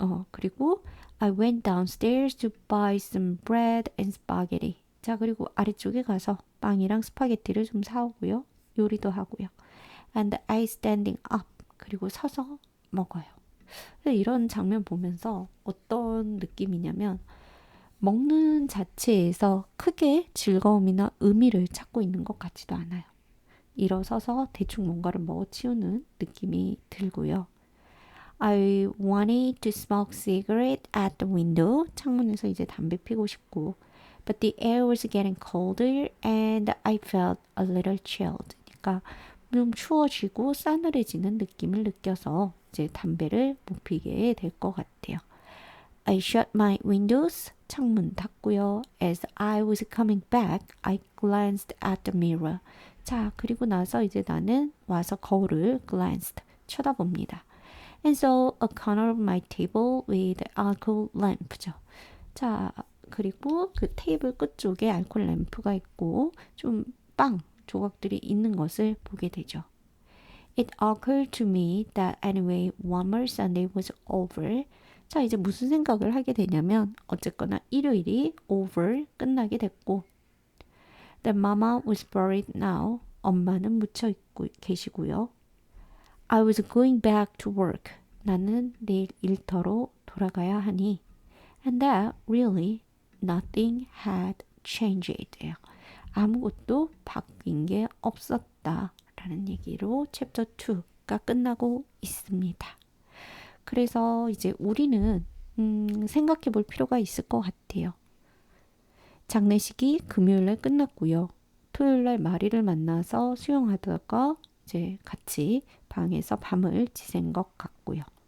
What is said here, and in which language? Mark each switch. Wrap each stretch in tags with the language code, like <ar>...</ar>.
<ko>그리고</ko> <en>I went downstairs to buy some bread and spaghetti.</en> <ko>자, 그리고 아래쪽에 가서 빵이랑 스파게티를 좀 사오고요. 요리도 하고요.</ko> <en>And I standing up.</en> <ko>그리고 서서 먹어요. 이런 장면 보면서 어떤 느낌이냐면 먹는 자체에서 크게 즐거움이나 의미를 찾고 있는 것 같지도 않아요. 일어서서 대충 뭔가를 먹어치우는 느낌이 들고요.</ko> <en>I wanted to smoke cigarette at the window.</en> <ko>창문에서 이제 담배 피고 싶고.</ko> <en>But the air was getting colder and I felt a little chilled.</en> <ko>그러니까 좀 추워지고 싸늘해지는 느낌을 느껴서 이제 담배를 못 피게 될 것 같아요.</ko> <en>I shut my windows.</en> <ko>창문 닫고요.</ko> <en>As I was coming back, I glanced at the mirror.</en> <ko>자, 그리고 나서 이제 나는 와서 거울을</ko> <en>glanced,</en> <ko>쳐다봅니다.</ko> <en>And saw a corner of my table with alcohol lamp죠.</en> <ko>자, 그리고 그 테이블 끝쪽에 알코올 램프가 있고 좀 빵 조각들이 있는 것을 보게 되죠.</ko> <en>It occurred to me that anyway, one more Sunday was over.</en> <ko>자, 이제 무슨 생각을 하게 되냐면 어쨌거나 일요일이 over 끝나게 됐고</ko> <en>The mama was buried now.</en> <ko>엄마는 묻혀 있고 계시고요.</ko> <en>I was going back to work.</en> <ko>나는 내일 일터로 돌아가야 하니</ko> <en>And that really nothing had changed.</en> <ko>아무것도 바뀐 게 없었다. 라는 얘기로 챕터 2가 끝나고 있습니다. 그래서 이제 우리는 생각해 볼 필요가 있을 것 같아요. 장례식이 금요일날 끝났고요. 토요일날 마리를 만나서 수영하다가 이제 같이 방에서 밤을 지샌 것 같고요.</ko>